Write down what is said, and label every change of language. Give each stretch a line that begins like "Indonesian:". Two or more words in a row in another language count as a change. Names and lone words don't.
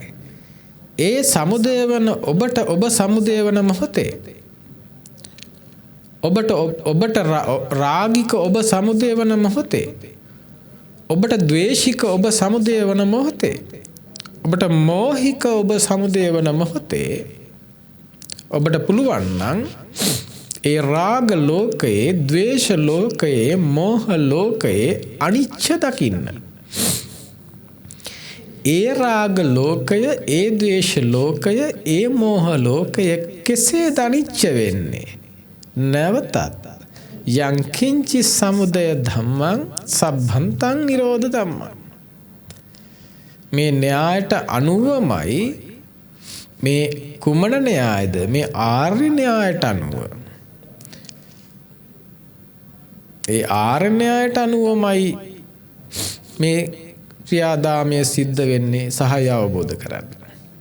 Sinhala: ඒ සමුදය වන ඔබට ඔබ සමුදය වන මොහොතේ ඔබට රාගික ඔබ සමුදය වන මොහොතේ ඔබට ද්වේෂික ඔබ සමුදය වන මොහොතේ ඔබට මෝහික ඔබ සමුදය වන මොහොතේ ඔබට පුළුවන් නම් ඒ රාග ලෝකයේ ද්වේෂ ලෝකයේ මෝහ ලෝකයේ අනිච්ච දකින්න. ඒ රාග ලෝකය ඒ ද්වේෂ ලෝකය ඒ මෝහ ලෝකය කෙසේද අනිච්ච වෙන්නේ?
Pali: නැවතත් යං කිංචි සමුදය ධම්මං සබ්බන්තං නිරෝධ ධම්මං.
Sinhala: මේ න්‍යායට අනුවමයි මේ කුමන න්‍යායද? මේ ආර්ය න්‍යායට අනුව. ඒ ආර්ය න්‍යායට අනුවමයි මේ ක්‍රියාදාමය සිද්ධ වෙන්නේ සහය අවබෝධ කරගන්න.